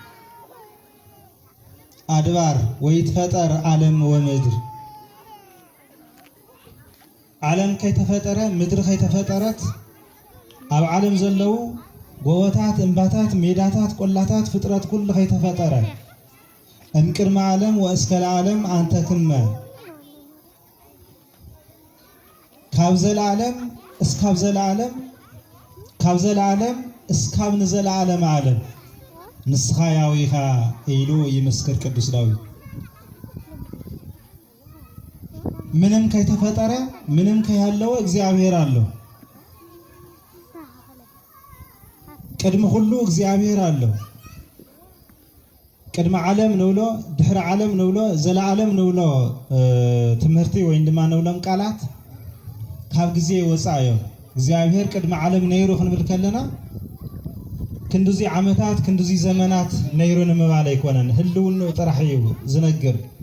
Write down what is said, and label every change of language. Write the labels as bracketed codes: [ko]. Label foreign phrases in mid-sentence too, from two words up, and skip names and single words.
[gez] አድባር ወይትፈጠር ዓለም ወምድር [ti] ዓለም ከይተፈጠረ ምድር ከይተፈጠረት ኣብ ዓለም ዘለው ጎቦታት እምባታት ሜዳታት ቆላታት ፍጥረት ኩሉ ከይተፈጠረ [gez] እምቅድመ ዓለም ወእስከ ዓለም አንተ ክመ [ti] ካብ ዘለዓለም እስካብ ዘለዓለም ካብ ዘለዓለም እስካብ ንዘለዓለም ዓለም ንስኻ ያው ኢኻ ኢሉ ይመስክር ቅዱስ ዳዊት። [am] ምንም ከይተፈጠረ ምንም ከያለው እግዚአብሔር አለው። ቅድመ ሁሉ እግዚአብሔር አለው። [ti] ቅድመ ዓለም ንብሎ ድሕሪ ዓለም ንብሎ ዘለዓለም ንብሎ ትምህርቲ ወይ ድማ ንብሎም ቃላት ካብ ግዜ ወፃዮ እግዚአብሔር ቅድመ ዓለም ነይሩ ክንብል ከለና ክንዱዚ ዓመታት ክንዱዚ ዘመናት ነይሩ ንምባል ኣይኮነን ህልውኑ ጥራሕ እዩ ዝነግር